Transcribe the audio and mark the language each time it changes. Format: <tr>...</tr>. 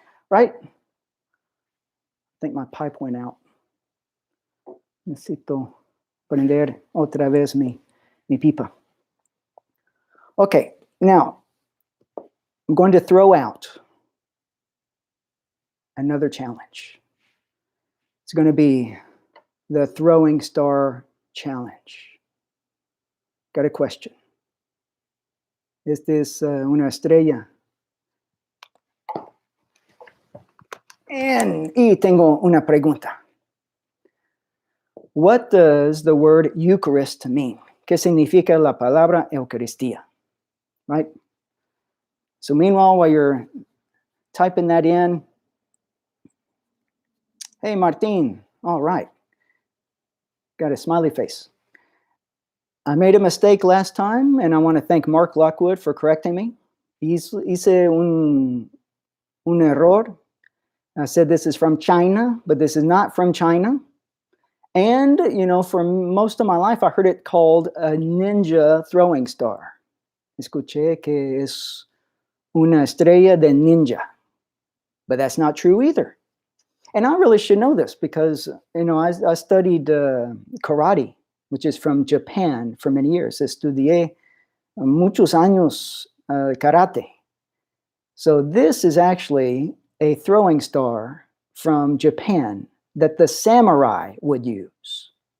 <en>Right? I think my pipe went out.</en> <es>Necesito prender otra vez mi pipa.</es> <en>Okay, now I'm going to throw out another challenge. It's going to be the throwing star challenge. Got a question.</en> <es>Esta es una estrella. Y tengo una pregunta.</es> <en>What does the word Eucharist mean?</en> <es>¿Qué significa la palabra Eucaristía?</es> <en>Right? So meanwhile, while you're typing that in, hey, Martin, all right. Got a smiley face. I made a mistake last time, and I want to thank Mark Lockwood for correcting me.</en> <es>Hice un error.</es> <en>I said this is from China, but this is not from China. And, you know, for most of my life, I heard it called a ninja throwing star.</en> <es>Escuché que es una estrella de ninja.</es> <en>But that's not true either. And I really should know this because, you know, I studied karate, which is from Japan for many years.</en> <es>Estudié muchos años karate.</es> <en>So this is actually a throwing star from Japan that the samurai would use.</en>